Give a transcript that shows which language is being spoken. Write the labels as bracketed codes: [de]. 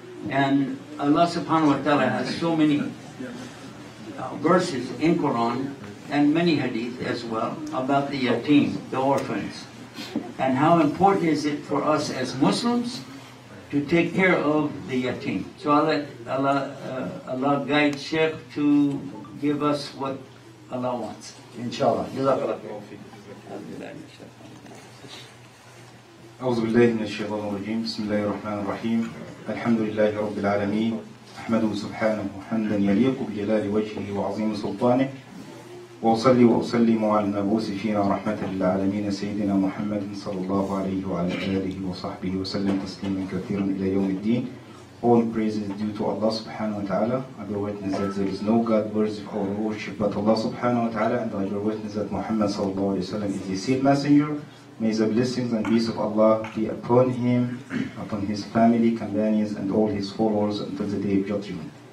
[en] And Allah subhanahu wa ta'ala has so many verses in Quran and many hadith as well about the yatim, the orphans. And how important is it for us as Muslims to take care of the yatim. So I'll let Allah guide Sheikh to give us what Allah wants. Inshallah. [ar] أعوذ بالله من الشيطان الرجيم بسم الله الرحمن الرحيم الحمد لله رب العالمين أحمده سبحانه حمدا يليق بجلال وجهه وعظيم سلطانه وأصلي وأسلم على المبعوث فينا رحمة للعالمين سيدنا محمد صلى الله عليه وعلى آله وصحبه وسلم تسليما كثيرا إلى يوم الدين. [en] All praise is due to Allah subhanahu wa ta'ala. I bear witness that there is no God worthy of our worship but Allah subhanahu wa ta'ala, and I bear witness that Muhammad sallallahu alayhi wa sallam is his sealed messenger. May the blessings and peace of Allah be upon him, upon his family, companions, and all his followers until the day of judgment.